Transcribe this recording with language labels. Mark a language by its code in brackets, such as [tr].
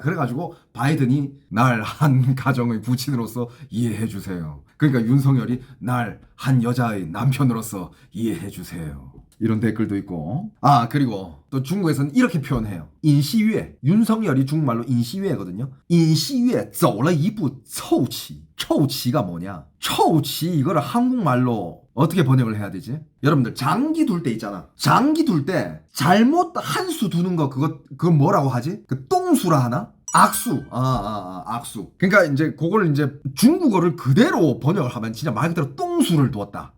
[ko] 그래가지고 바이든이 날 한 가정의 부친으로서 이해해 주세요. 그러니까 윤석열이 날 한 여자의 남편으로서 이해해 주세요. 이런 댓글도 있고. 그리고 또 중국에서는 이렇게 표현해요. 인시유에. 윤석열이 중국말로 인시유에거든요. [zh] 인시유에 走了一步臭棋. [ko] 臭棋가 뭐냐? 臭棋 이거를 한국말로 어떻게 번역을 해야 되지? 여러분들 장기 둘 때 있잖아. 장기 둘 때 잘못 한 수 두는 거 그건 뭐라고 하지? 그 똥수라 하나? 악수. 악수. 그러니까 이제 그걸 이제 중국어를 그대로 번역을 하면 진짜 말 그대로 똥수를 두었다.